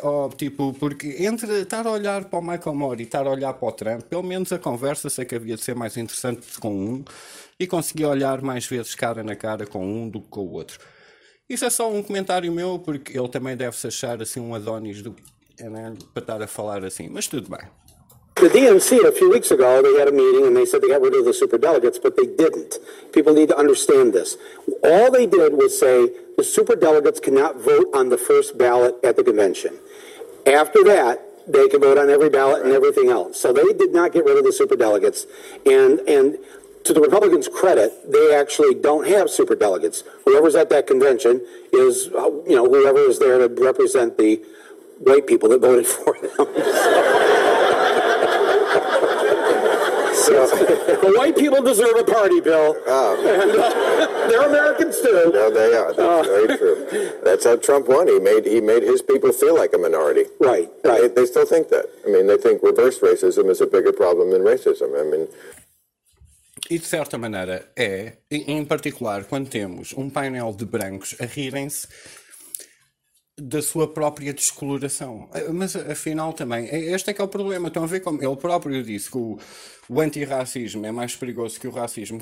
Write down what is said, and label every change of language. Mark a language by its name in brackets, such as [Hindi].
[Portuguese] Ou, tipo, porque entre estar a olhar para o Michael Moore e estar a olhar para o Trump, pelo menos a conversa sei que havia de ser mais interessante com um, e consegui olhar mais vezes cara na cara com um do que com o outro. Isso é só um comentário meu, porque ele também deve-se achar assim um Adonis do... para estar a falar assim, mas tudo bem. [English] The DNC, a few weeks ago, they had a meeting and they said they got rid of the superdelegates, but they didn't. People need to understand this. All they did was say the superdelegates cannot vote on the first ballot at the convention. After that, they can vote on every ballot and everything else. So they did not get rid of the superdelegates, and to the Republicans' credit, they actually don't have superdelegates. Whoever's at that convention is, you know, whoever is there to represent the white people that voted for them. So, the white people deserve a party, Bill. Oh. And, they're Americans, too. No, they are. That's very true. That's how Trump won. He made his people feel like a minority. Right. They still think that. I mean, they think reverse racism is a bigger problem than racism. I mean... [Portuguese] E de certa maneira é, em particular quando temos um painel de brancos a rirem-se da sua própria descoloração. Mas afinal também, este é que é o problema. Estão a ver como ele próprio disse que o antirracismo é mais perigoso que o racismo.